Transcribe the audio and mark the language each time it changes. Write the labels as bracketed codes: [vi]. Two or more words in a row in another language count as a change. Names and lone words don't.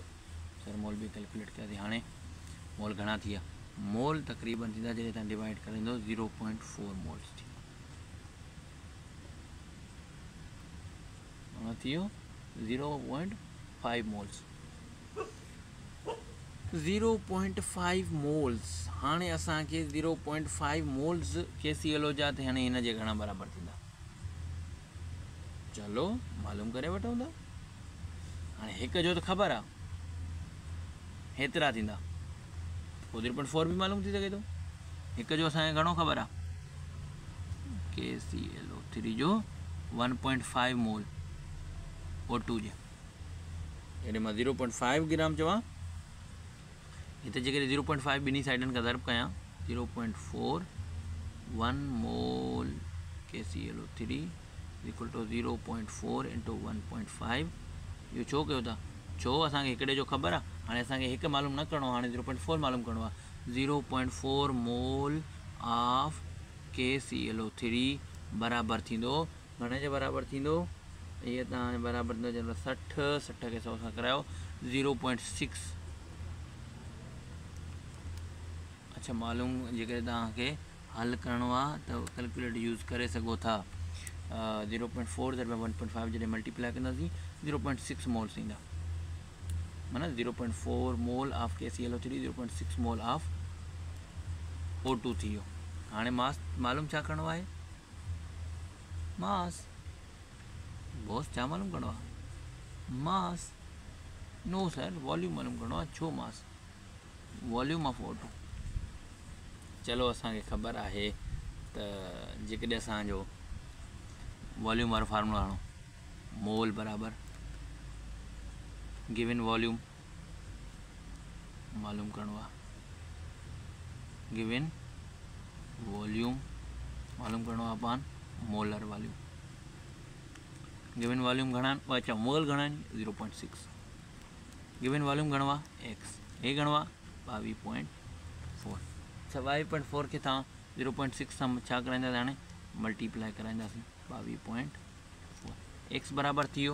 [sd] सर मोल बि कैलकुलेट कयासीं, हाणे मोल घणा थी विया, मोल तक़रीबन थींदा जॾहिं तव्हां डिवाइड कराईंदो 0.4 मोल्स थी थी वियो 0.5 मोल्स, 0.5 मोल्स। हाणे असांखे 0.5 मोल्स KClO जा त हाणे हिन जे घणा बराबरि थींदा, चलो मालूम करे वठूं था। हाणे हिकु जो त ख़बर आहे हेतिरा थींदा, पोइ 0.4 बि मालूम थी सघे थो। हिकु जो असांखे घणो ख़बर आहे KClO3 जो 1.5 मोल O2 जे, जॾहिं मां 0.5 ग्राम चवां, हिते जेकॾहिं 0.5 ॿिन्ही साइडनि खां ज़र्ब कयां, 0.4 1 मोल KClO3 [en] equal to [sd] 0.4 इंटू 1.5। इहो छो कयो था, छो असांखे हिकिड़े जो ख़बर आहे, हाणे असांखे हिकु मालूम न करिणो आहे, हाणे 0.4 मालूम करिणो आहे। 0.4 [en] mole of KClO3 [sd] बराबरि थींदो, घणे जे बराबरि थींदो, इहे तव्हां बराबरि थींदो चलो 60 खे 100 सां करायो 0.6। अच्छा मालूम जेकॾहिं तव्हांखे हल करिणो आहे त [en] calculator use [sd] करे सघो था। 0.4 ज़रिए 1.5 जॾहिं मल्टीप्लाई कंदासीं 0.6 मोल्स ईंदा, माना 0.4 [en] mole of KClO3 [sd] 0.6 [en] mole of O2 [sd] थी वियो। हाणे मास मालूम छा करिणो आहे, मास बॉस छा मालूम करिणो आहे, [en] mass no sir volume [sd] मालूम करिणो आहे। छो मास, [en] volume of O2. [sd] चलो असांखे ख़बर आहे त जेकॾहिं असांजो वॉल्यूम वारो फार्मूला हणो, मोल बराबरि [en] given volume [sd] मालूम करिणो आहे, [en] given volume [sd] मालूम करिणो आहे पाण [en] molar volume. given volume [sd] घणा आहिनि, अच्छा मोल घणा आहिनि 0.6, [en] given volume [sd] घणो आहे x, हे घणो आहे 22.4। 22.4 खे तव्हां 0.6 सां छा कराईंदासीं, हाणे मल्टीप्लाई कराईंदासीं 22.4, x बराबरि थी वियो।